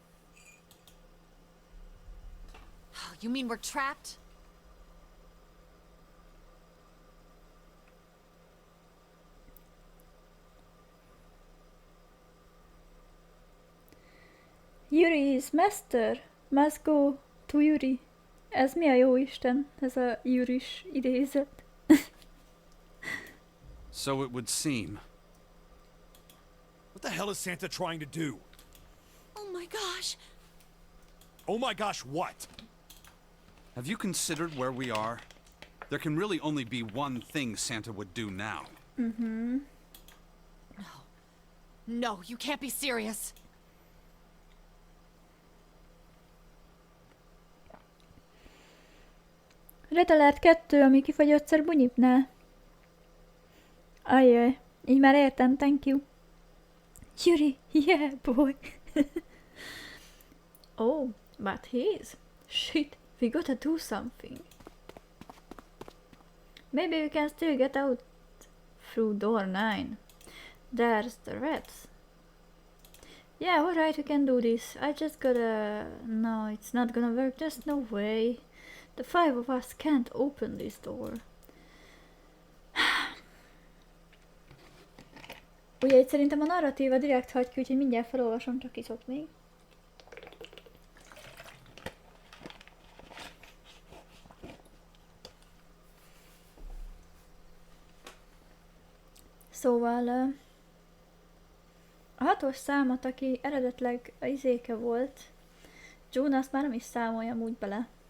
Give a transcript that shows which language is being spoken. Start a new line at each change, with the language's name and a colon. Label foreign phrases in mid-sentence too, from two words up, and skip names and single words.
English: You mean we're trapped? Yuri is master. Must go to Yuri.
Hungarian: Ez mi a jó Isten? Ez a Yuris idézet.
English: So it would seem. What the hell is Santa trying to do? Oh my gosh! Oh my gosh, what? Have you considered where we are? There can really only be one thing Santa would do now. Mm-hmm. No, you can't be serious.
Hungarian: Red Alert 2, ami kifagyott szer bunyipnál. Ajjaj, így már értem,
English: thank you. Yuri, yeah boy. Oh, but he's... Shit, we gotta do something. Maybe we can still get out through door 9. There's the rats. Yeah, alright, we can do this. I just gotta... No, it's not gonna work, there's no way. The 5 of us can't open this door.
Hungarian: Ugye itt szerintem a narratíva direkt hagy ki, úgyhogy mindjárt felolvasom, csak iszok még. Szóval a 6-os számot, aki eredetleg a izéke volt, June, azt már nem is számoljam úgy bele.